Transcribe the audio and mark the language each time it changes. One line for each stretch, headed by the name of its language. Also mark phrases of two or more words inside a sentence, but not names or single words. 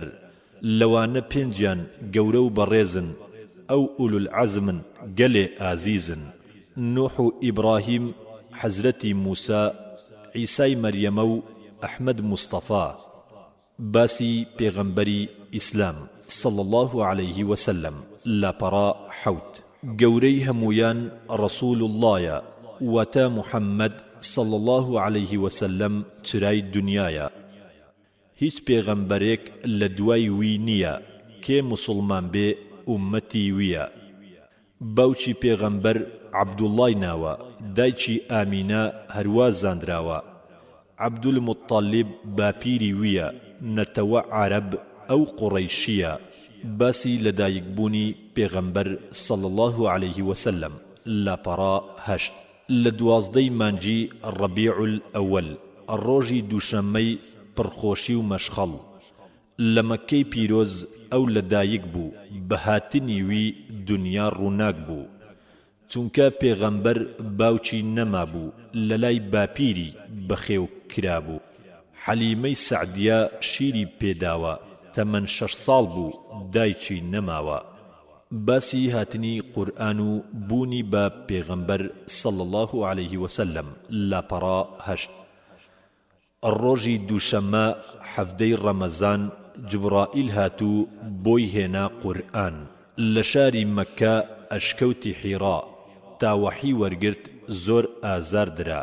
Central Kurdish: لەوانە 5 گەورە و بەڕێزن، ئەو ئولوالعەزمن گەلێ ئازیزن. نوح و ئیبراهیم، حەزرەتی موسا، عیسای مەریەمە و ئەحمەد مستەفا. باسی پێغەمبەری ئیسلام
Arabic: صلى الله عليه وسلم.
Central Kurdish: لاپەڕا حەوت. گەورەی هەمویان ڕەسوول اللهە، واتە محەممەد
Arabic: صلى الله عليه وسلم
Central Kurdish: چرای دنیایە. هیچ پێغەمبەرێک لە دوای وی نییە، کێ مسلمان بێ ئومەتی ویە. باوکی پێغەمبەر عەبدوڵڵای ناوە، دایکی ئامینە هەروە زاندراوە. عەبدولموطەلیب باپیری ویە، نەتەوە عەرەب ئەو قوڕەیشیە. باسی لەدایکبوونی پێغەمبەر
Arabic: صلى الله عليه وسلم.
Central Kurdish: لاپەڕا هەشت. لە 12 مانجی ڕەبیع الئەوەل، ڕۆژی دووشەممەی پڕخۆشی و مەشخەڵ، لە مەککەی پیرۆز ئەو لەدایک بوو، بە هاتنی وی دنیا ڕووناک بوو. چونکە پێغەمبەر باوکی نەما بوو، لەلای باپیری بەخێو کرابوو. حەلیمەی سەعدیە شیری پێداوە، تەمەن 6 ساڵ بوو، دایکی نەماوە. باسی هاتنی قورئان و بوونی بە پێغەمبەر
Arabic: صلى الله عليه وسلم.
Central Kurdish: لاپەڕا هەشت. ڕۆژی دووشەممە 17 ڕەمەزان جبرائیل هاتوو بۆی هێنا قورئان. لە شاری مەککە ئەشکەوتی حیرا، تا وەحی وەرگرت زۆر ئازار درا.